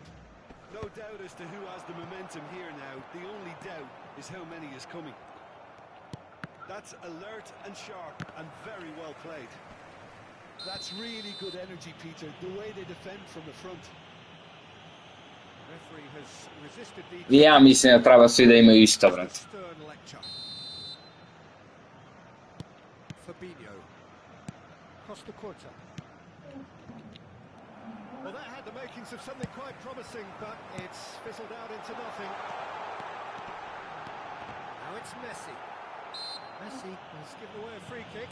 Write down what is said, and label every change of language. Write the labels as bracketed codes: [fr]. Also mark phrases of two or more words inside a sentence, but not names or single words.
[en] No doubt as to who has the momentum here now. The only doubt is how many is coming. That's alert and sharp and very well played. That's really good energy, Peter, the way they defend from the front. Referee has resisted the... [sr] Ja mislim da treba svi da imaju isto, brate. [en] Stern lecture. Fabinho. Costa Curta. Well, that had the makings of something quite promising, but it's fizzled out into nothing. Now it's Messi. Messi has given away a free kick.